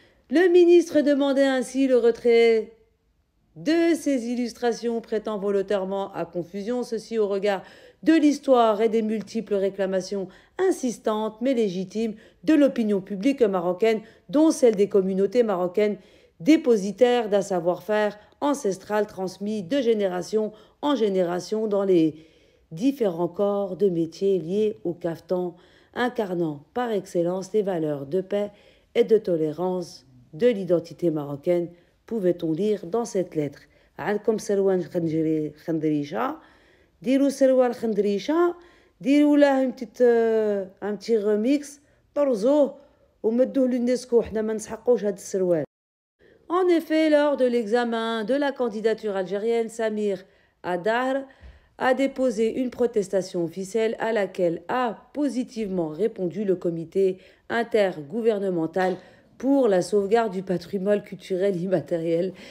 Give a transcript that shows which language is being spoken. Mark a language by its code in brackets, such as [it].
[fr] Le ministre demandait ainsi le retrait de ces illustrations prêtant volontairement à confusion, ceci au regard de l'histoire et des multiples réclamations insistantes mais légitimes de l'opinion publique marocaine, dont celle des communautés marocaines dépositaires d'un savoir-faire ancestral transmis de génération en génération dans les différents corps de métiers liés au caftan, incarnant par excellence les valeurs de paix et de tolérance de l'identité marocaine, pouvait-on lire dans cette lettre. [ar] عندكم سروال خندريشة ديروا سروال خندريشة ديروا له [fr] un petit remix [ar] طرزوه ومدوه للنسكو حنا ما نسحقوش هذا السروال. [fr] En effet, lors de l'examen de la candidature algérienne, Samir Adar a déposé une protestation officielle à laquelle a positivement répondu le comité intergouvernemental pour la sauvegarde du patrimoine culturel immatériel.